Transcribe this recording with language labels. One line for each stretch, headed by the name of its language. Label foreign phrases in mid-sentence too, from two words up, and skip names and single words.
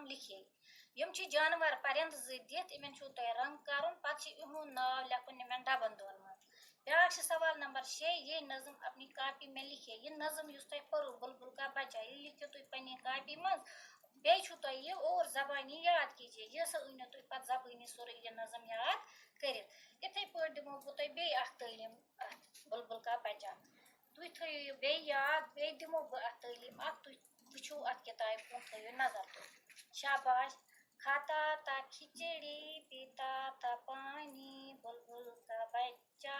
Kashmiri: لکھے یم چھ جانور پرند دِتھ یمن چھو تۄہہِ رنگ کرُن پتہٕ چھ یِہُنٛد ناو لیکھُن یمن ڈبن دۄن منٛز بیاکھ چھ سوال نمبر 6 یہ
Urdu: نظم اپنی کاپی میں لکھے
Kashmiri: یہ نظم یُس تۄہہِ پٔرو بلبل کا بچہ یہ لکھِو تُہۍ پننہِ کاپی منٛز بیٚیہِ چھُو تۄہہِ یہِ
Urdu: اور زبانی یاد کیجیے
Kashmiri: یہ ہسا أنِو تُہۍ پتہٕ زبٲنی سورُے یہ نظم یاد کٔرِتھ یِتھے پٲٹھۍ دِمو بہٕ تۄہہِ بیٚیہِ اکھ تعلیٖم اتھ بلبل کا بچہ تُہۍ تھٲیِو یہِ بیٚیہِ یاد بیٚیہِ دِمو بہٕ اتھ تعلیٖم اکھ تُہۍ وٕچھِو اتھ کِتابہِ کُن تھٲیِو نظر تُہۍ شاباش
Urdu: کھاتا تھا کھچڑی پیتا تھا پانی
Kashmiri: بلبل کا بچہ